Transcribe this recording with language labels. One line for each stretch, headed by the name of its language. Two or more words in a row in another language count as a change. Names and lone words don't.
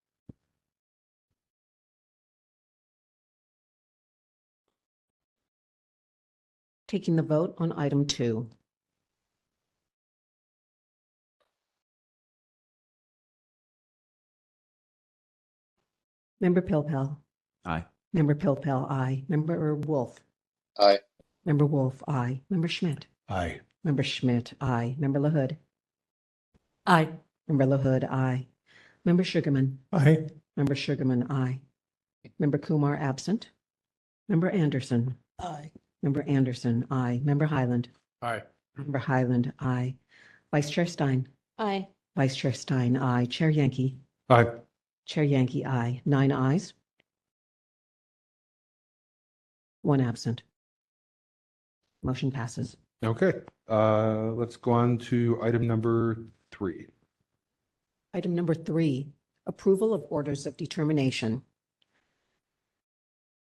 English: Taking the vote on item 2. Member Pilpel. Aye. Member Pilpel, aye. Member Wolf. Aye. Member Wolf, aye. Member Schmidt. Aye. Member Schmidt, aye. Member LaHood. Aye. Member LaHood, aye. Member Sugarman. Aye. Member Sugarman, aye. Member Kumar, absent. Member Anderson. Aye. Member Anderson, aye. Member Highland. Aye. Member Highland, aye. Vice Chair Stein. Aye. Vice Chair Stein, aye. Chair Yankee. Aye. Chair Yankee, aye. 9 ayes. 1 absent. Motion passes. Okay, let's go on to item number 3. Item number 3, approval of orders of determination.